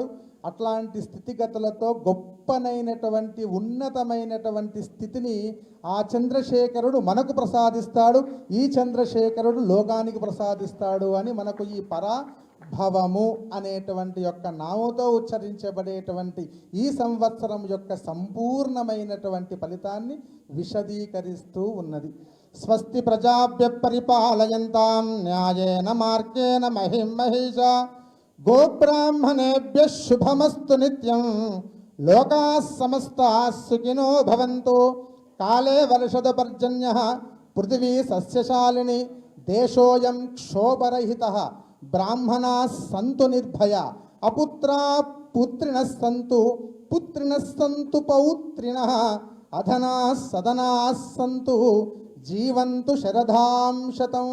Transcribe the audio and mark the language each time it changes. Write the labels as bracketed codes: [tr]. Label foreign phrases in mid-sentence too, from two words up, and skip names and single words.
[te] అట్లాంటి స్థితిగతులతో గొప్పనైనటువంటి ఉన్నతమైనటువంటి స్థితిని ఆ చంద్రశేఖరుడు మనకు ప్రసాదిస్తాడు, ఈ చంద్రశేఖరుడు లోకానికి ప్రసాదిస్తాడు అని మనకు ఈ పరాభవము అనేటువంటి యొక్క నామంతో ఉచ్చరించబడేటువంటి ఈ సంవత్సరం యొక్క సంపూర్ణమైనటువంటి ఫలితాన్ని విశదీకరిస్తూ ఉన్నది. [sa] స్వస్తి ప్రజాభ్య పరిపాలయంతాం న్యాయేన మార్గేణ మహిం మహిషా గోబ్రాహ్మణేభ్యః శుభమస్తు నిత్యం లోకాః సమస్తాః సుఖినో భవంతు. కాలే వర్షదు పర్జన్యః పృథివీ సస్యశాలిని దేశోయం క్షోభరహితః బ్రాహ్మణాః సంతు నిర్భయా అపుత్రా పుత్రిణః సంతు పుత్రిణః సంతు పౌత్రిణః అధనాః సదనాః సంతు జీవంతు శరదాం శతం.